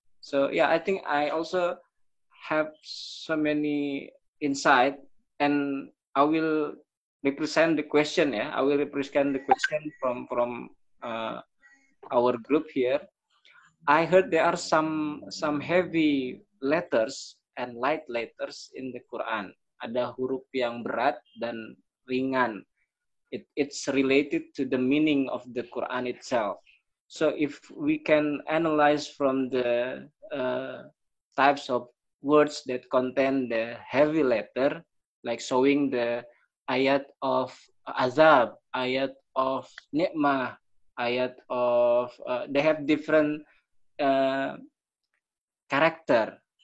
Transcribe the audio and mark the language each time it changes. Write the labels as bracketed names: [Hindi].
[English] So yeah, I think I also have so many insight, and I will represent the question. Yeah, I will represent the question from our group here. I heard there are some heavy letters and light letters in the Quran. [Indonesian] Ada huruf yang berat dan ringan. [English] It's related to the meaning of the Quran itself. So if we can analyze from the types of words that contain the heavy letter, like showing the ayat of azab, ayat of ni'mah, ayat of they have different character.